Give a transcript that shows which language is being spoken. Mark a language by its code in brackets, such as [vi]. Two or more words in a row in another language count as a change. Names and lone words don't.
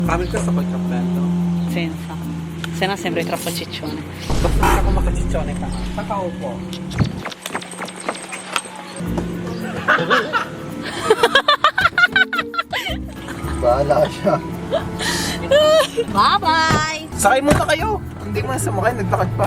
[tl] Parang ka sa pagkaplento. [it] Senza. Se no sembri troppo ciccione. [tl] Basta kung makachitsone ka. Nakaupo. Bahala siya. Bye-bye! Sakay muna kayo. Hindi mo sumakay, naglakad pa.